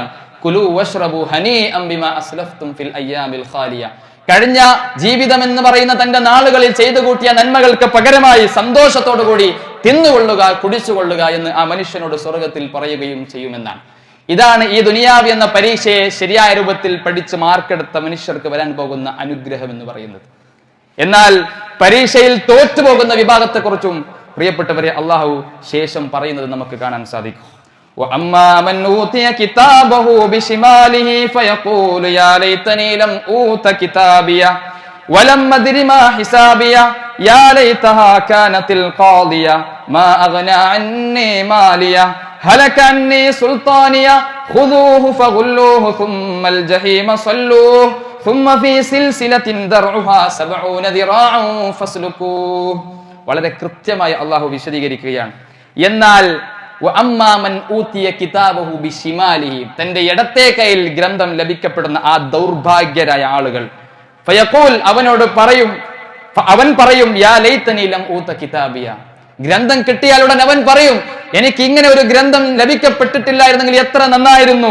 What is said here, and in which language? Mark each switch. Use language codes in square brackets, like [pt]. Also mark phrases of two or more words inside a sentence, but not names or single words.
[ar] كلوا واشربوا هنيئا بما أسلفتم في الأيام الخالية, [ml] കഴിഞ്ഞ ജീവിതം എന്ന് പറയുന്ന തന്റെ നാളുകളിൽ ചെയ്തു കൂട്ടിയ നന്മകൾക്ക് പകരമായി സന്തോഷത്തോടുകൂടി തിന്നുകൊള്ളുക, കുടിച്ചുകൊള്ളുക എന്ന് ആ മനുഷ്യനോട് സ്വർഗത്തിൽ പറയുകയും ചെയ്യുമെന്നാണ്. ഇതാണ് ഈ ദുനിയാവ് എന്ന പരീക്ഷയെ ശരിയായ രൂപത്തിൽ പഠിച്ച് മാർക്കെടുത്ത മനുഷ്യർക്ക് വരാൻ പോകുന്ന അനുഗ്രഹം എന്ന് പറയുന്നത്. എന്നാൽ പരീക്ഷയിൽ തോറ്റുപോകുന്ന വിഭാഗത്തെക്കുറിച്ചും പ്രിയപ്പെട്ടവരെ അള്ളാഹു ശേഷം പറയുന്നത് നമുക്ക് കാണാൻ സാധിക്കും. [ar] وَأَمَّا مَنْ أُوتِيَ كِتَابَهُ بِشِمَالِهِ فَيَقُولُ يَا لَيْتَنِي لَمْ أُوتَ كِتَابِيَهْ وَلَمْ أَدْرِ مَا حِسَابِيَهْ يَا لَيْتَهَا كَانَتِ الْقَاضِيَةَ مَا أَغْنَى عَنِّي مَالِيَهْ هَلَكَ عَنِّي سُلْطَانِيَهْ خُذُوهُ فَغُلُّوهُ ثُمَّ الْجَحِيمَ صَلُّوهُ ثُمَّ فِي سِلْسِلَةٍ ذَرْعُهَا 70 ذِرَاعًا فَاسْلُكُوهُ. [ml] വളരെ കൃത്യമായി അള്ളാഹു വിശദീകരിക്കുകയാണ്. എന്നാൽ [ar] وأما من أوتي كتابه بشماله, [ml] തന്റെ ഇടത്തെ കൈയിൽ ഗ്രന്ഥം ലഭിക്കപ്പെടുന്ന ആ ദൗർഭാഗ്യരായ ആളുകൾ, ഫയഖൂൽ, അവൻ പറയും [ar] يا ليتني لم أوت كتابيه, [ml] ഗ്രന്ഥം കിട്ടിയാലുടൻ അവൻ പറയും, എനിക്ക് ഇങ്ങനെ ഒരു ഗ്രന്ഥം ലഭിക്കപ്പെട്ടിട്ടില്ലായിരുന്നെങ്കിൽ എത്ര നന്നായിരുന്നു.